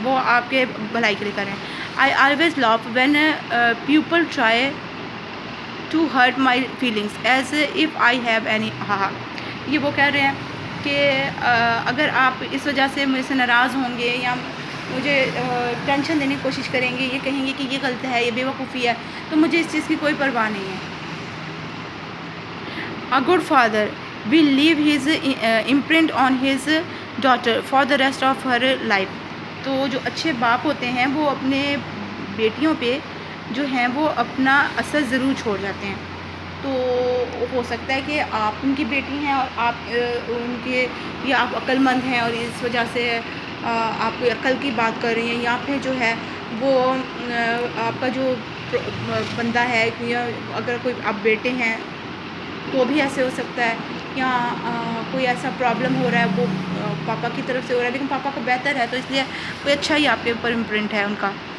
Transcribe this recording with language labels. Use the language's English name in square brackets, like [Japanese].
[Urdu] وہ آپ کے بھلائی کے لیے کر رہے ہیں. [English] I always laugh when people try to hurt my feelings as if I have any. [Urdu] ہاں، یہ وہ کہہ رہے ہیں کہ اگر آپ اس وجہ سے مجھ سے ناراض ہوں گے، یا مجھے ٹینشن دینے کی کوشش کریں گے، یہ کہیں گے کہ یہ غلط ہے، یہ بے وقوفی ہے، تو مجھے اس چیز کی کوئی پرواہ نہیں ہے. [English] A good father will leave his imprint on his daughter for the rest of her life. [Urdu] تو جو اچھے باپ ہوتے ہیں وہ اپنے بیٹیوں پہ جو ہیں وہ اپنا اثر ضرور چھوڑ جاتے ہیں. تو ہو سکتا ہے کہ آپ ان کی بیٹی ہیں، اور آپ ان کے، یا آپ عقل مند ہیں اور اس وجہ سے آپ کوئی عقل کی بات کر رہی ہیں، یا پھر جو ہے وہ آپ کا جو بندہ ہے، یا اگر کوئی آپ بیٹے ہیں تو بھی ایسے ہو سکتا ہے، یا کوئی ایسا پرابلم ہو رہا ہے وہ پاپا کی طرف سے ہو رہا ہے، لیکن پاپا کا بہتر ہے، تو اس لیے کوئی اچھا ہی آپ کے اوپر امپرنٹ ہے ان کا.